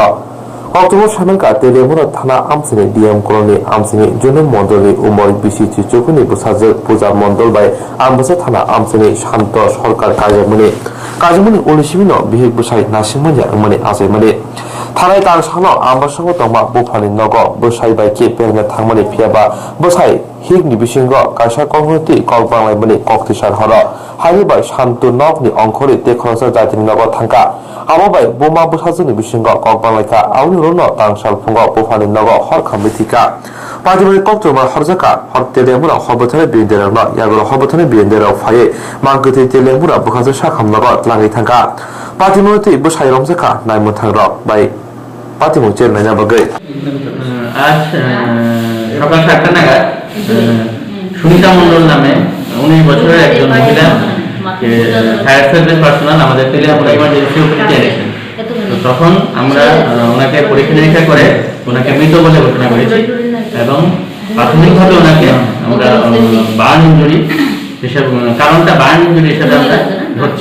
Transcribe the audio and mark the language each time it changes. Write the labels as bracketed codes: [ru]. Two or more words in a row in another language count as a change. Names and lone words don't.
[trp] অক্টোবর সামেলকা তেলেঙ্গুনা থানা আমসিনি ডিএম কলোনি আমসিনি জুনুম মন্ডলী উমরি বিসি চিচুকুনি বুসাজো পূজা মন্ডল বাই আমবাসা থানা আমসিনি শান্ত সরকার কাজমনি উলিশিমিনো বিহিক বুসাই নাসিমনিয়া উমনি আজাইমনি থানায় তার সানো আমবাসঙ্গ তমা বুফানি নগ বুসাই বাই কে পেরনে থাংমানি ফিয়াবা বুসাই হিগনি বিসিঙ্গ কাইসা কমিউনিটি কক বাংলাইমনি কক্তিসার হর হাইবাই শান্ত নগনি অংখরি তেখরসা জাতিনি নগ থাঙ্কা আবাবাই বোমা বুসাজনি বিসিঙ্গ কক বাংলাইকা আউনিরুনো তাংসাল ফুঙ্গ বুফানি নগ হর খামিথিকা পাজিবাই কক্তমা হরজাকা হর তেলেমুরা হবথনে বিন্দেরানো ইয়াগর হবথনে বিন্দেরাও ফায়ে মাগতি তেলেমুরা বুখাজো শাখাম নগ লাঙ্গি থাঙ্কা পাতিমতি বুসাই রমজাকা নাইমু থাংর বাই পাতিমু চেন্নাইনা বাগৈ। [bn] আজ সকাল 7টা নাগাদ সুনিতা মন্ডল নামে 19 বছরের একজন মহিলা ফায়ার সার্ভিস পার্সোনাল আমাদের তেলিয়ামুড়া ইমার্জেন্সি অফিসে এনেছেন। তো তখন আমরা ওনাকে পরীক্ষা নিরীক্ষা করে ওনাকে মৃত বলে ঘোষণা করেছি এবং প্রাথমিকভাবে ওনাকে আমরা বার্ন ইঞ্জুরি হিসাবে, কারণটা বার্ন ইঞ্জুরি হিসাবে আমরা ধরছি।